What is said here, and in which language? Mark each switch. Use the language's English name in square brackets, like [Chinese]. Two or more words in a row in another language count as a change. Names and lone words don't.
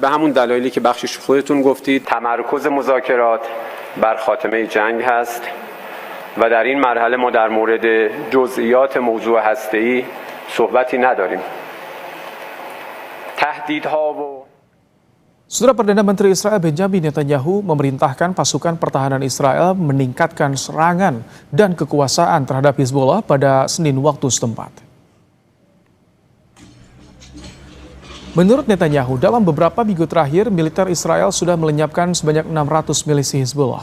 [Persian] به همون دلایلی که بخشش خودتون گفتید، تمرکز مذاکرات بر خاتمه جنگ هست و در این مرحله ما در مورد جزئیات موضوع هسته‌ای صحبتی نداریم. [Indonesian] Saudara, Perdana Menteri Israel Benjamin Netanyahu memerintahkan pasukan pertahanan Israel meningkatkan serangan dan kekuasaan terhadap Hizbullah pada Senin waktu setempat. Menurut Netanyahu, dalam beberapa minggu terakhir, militer Israel sudah melenyapkan sebanyak 600 milisi Hizbullah.